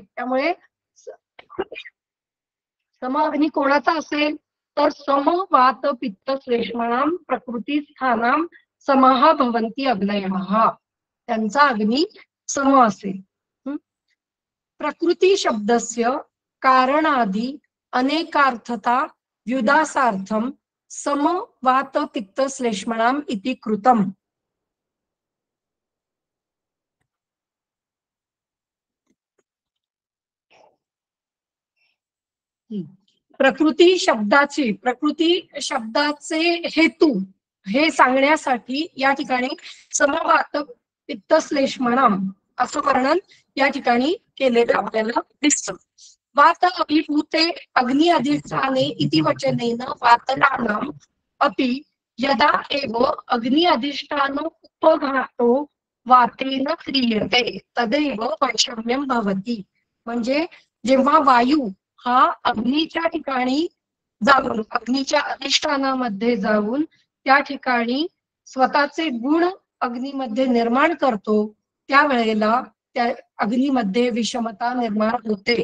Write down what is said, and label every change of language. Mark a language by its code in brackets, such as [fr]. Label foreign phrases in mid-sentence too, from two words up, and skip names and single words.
[mr] त्यामुळे सम अग्नी कोणाचा असेल, तर [sa] सम वात पित्त श्लेष्मणाम प्रकृती स्थानाम समाह भवन्ति अग्नयः, [mr] त्यांचा अग्नी सम असेल. [sa] प्रकृती शब्दस्य कारणादि अनेकार्थता व्युदासार्थम सम वात पित्त श्लेष्मणाम इति कृतम. [mr] प्रकृती शब्दाचे हेतू हे सांगण्यासाठी या ठिकाणी [sa] समवात पित्त श्लेष्मणाम [mr] असं वर्णन या ठिकाणी केलेलं आपल्याला दिसतं. [sa] वात अभिभूते अग्नि अधिष्ठाने इति वचनेन वातनानाम अपि यदा एव अग्नि अधिष्ठानो उपघातो वातेन क्रियते तदैव वैषम्यम भवति, [mr] म्हणजे जेव्हा वायू हा अग्नीच्या ठिकाणी जाऊन अग्नीच्या अधिष्ठानामध्ये जाऊन त्या ठिकाणी स्वतःचे गुण अग्नीमध्ये निर्माण करतो, त्यावेळेला त्या अग्नीमध्ये विषमता निर्माण होते.